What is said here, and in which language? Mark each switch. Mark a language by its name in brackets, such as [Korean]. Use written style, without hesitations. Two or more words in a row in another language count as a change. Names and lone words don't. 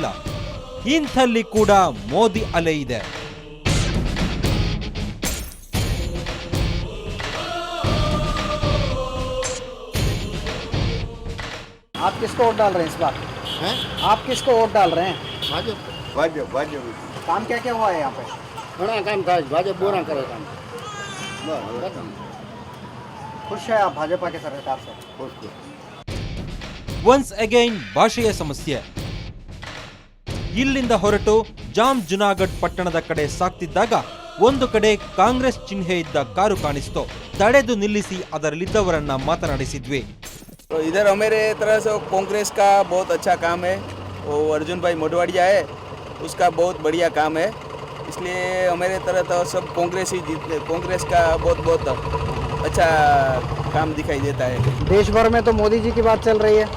[Kannada] ಇಂಥಲ್ಲಿ ಕೂಡ ಮೋದಿ ಅಲೆ ಇದೆ. [Hindi] आप किसको वोट डाल रहे हैं इस बार? हैं? आप किसको वोट डाल रहे हैं? भाजपा। काम क्या क्या हुआ है यहाँ पे? बड़ा काम था, भाजपा बुरा करे काम। खुश है आप भाजपा के सरकार से? [English] once again [Kannada] ಭಾಷೆಯ ಸಮಸ್ಯೆ. ಇಲ್ಲಿಂದ ಹೊರಟು ಜಾಮ್ ಜುನಾಗಢ್ ಪಟ್ಟಣದ ಕಡೆ ಸಾಗ್ತಿದ್ದಾಗ ಒಂದು ಕಡೆ ಕಾಂಗ್ರೆಸ್ ಚಿಹ್ನೆ ಇದ್ದ ಕಾರು ಕಾಣಿಸ್ತು. ತಡೆದು ನಿಲ್ಲಿಸಿ ಅದರಲ್ಲಿದ್ದವರನ್ನ ಮಾತನಾಡಿಸಿದ್ವಿ. [Hindi] तो इधर हमारे तरह से कांग्रेस का बहुत अच्छा काम है. वो अर्जुन भाई मोटवाड़िया है, उसका बहुत बढ़िया काम है. इसलिए हमारे तरह तो सब कांग्रेस ही जीतते. कांग्रेस का बहुत बहुत अच्छा काम दिखाई देता है. देश भर में तो मोदी जी की बात चल रही है.